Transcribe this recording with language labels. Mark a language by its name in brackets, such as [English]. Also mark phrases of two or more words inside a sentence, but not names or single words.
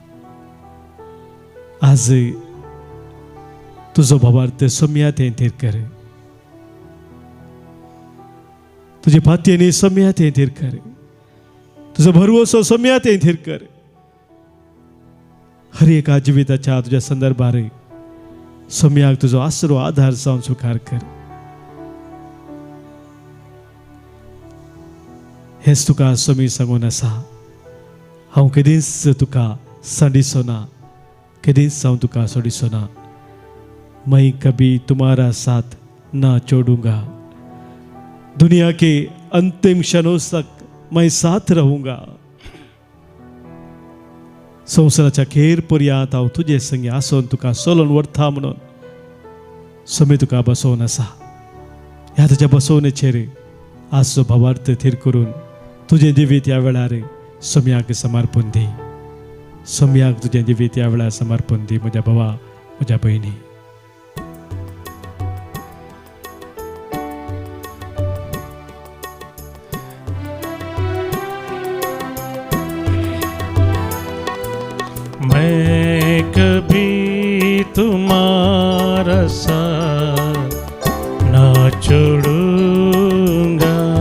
[Konkani] आज तुजो भावार्थ सम्यात थीर कर तुझे पातयेनी सम्यात थीर कर तुजो भरवोसो सम्यात थीर कर हर एका जिविताच्या तुझ्या संदर्भार सम्याक तुजो आसरो आधार जावन स्वीकार कर हेच तुका समी सांगून आसा हांव केदींच तुका सांडिसो ना केदींच हांव तुका सोडिसो ना [Hindi] मैं कभी तुम्हारा साथ ना छोड़ूंगा दुनिया के अंतिम क्षणों तक मैं साथ रहूंगा [Konkani] संवसाराच्या खेर पर्यंत हांव तुजे संगी आसून तुका चलोवन व्हरता म्हणून समी तुका बसोवन आसा. ह्या तुज्या बसोवणेचेर आजचो भावार्थ थीर करून तुजें जिवीत ह्या वेळार सम्याक समर्पण दी. सम्याक तुजें जिवीत ह्या वेळार समर्पण दी म्हज्या भावा, म्हज्या भयणी. [Hindi] मैं कभी तुम्हारा साथ ना छोड़ूंगा.